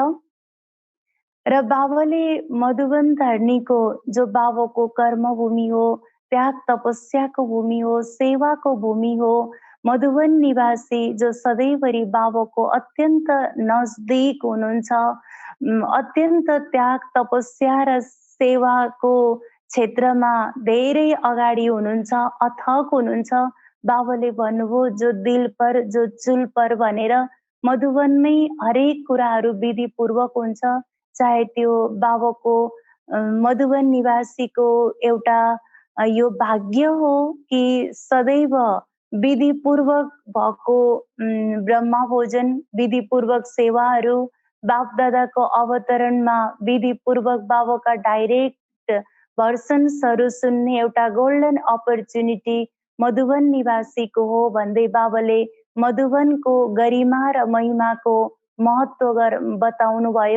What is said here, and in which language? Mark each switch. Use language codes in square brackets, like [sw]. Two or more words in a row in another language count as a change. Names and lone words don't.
[ne] र बाबाले मधुवन धरणीको जो बाबाको कर्मभूमि हो, त्याग तपस्याको भूमि हो, सेवाको भूमि हो, मधुवन निवासी जो सधैँभरि बाबाको अत्यन्त नजदिक हुनुहुन्छ, अत्यन्त त्याग तपस्या र सेवाको क्षेत्रमा धेरै अगाडि हुनुहुन्छ, अथक हुनुहुन्छ। बाबाले भन्नुभयो, [hi] जो दिल पर जो चुल पर [ne] भनेर मधुवनमै हरेक कुराहरू विधिपूर्वक हुन्छ। चाहे त्यो बाबाको मधुवन निवासीको एउटा यो भाग्य हो कि सदैव विधिपूर्वक भएको ब्रह्मा भोजन, विधिपूर्वक सेवाहरू, बाप दादाको अवतरणमा विधिपूर्वक बाबाका [en] direct versions [ne] सुन्ने एउटा [en] golden opportunity [ne] मधुवन निवासीको हो भन्दै बाबाले मधुवनको गरिमा र महिमाको महत्त्व बताउनु भयो।